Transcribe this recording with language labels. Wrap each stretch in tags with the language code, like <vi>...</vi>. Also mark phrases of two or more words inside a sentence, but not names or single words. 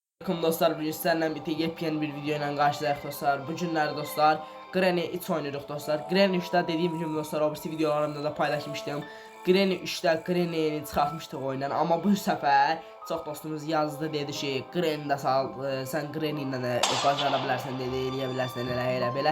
<az>Aleyküm dostlar, bugün sizlerlə birlikte yepyeni bir video ilə qarşılayaq dostlar. Bu günlər dostlar Granny 3 oynayırıq dostlar. Granny 3'də dediyim gibi dostlar, o birisi videolarımda da paylaşmışdım. Granny 3'də Granny'ni çıxartmışdıq oyundan, amma bu səfər çox dostumuz yazdı, dedi ki Granny də sal, sən Granny ilə də bacara bilərsən, dedi, eləyə bilərsən, elə belə.</az>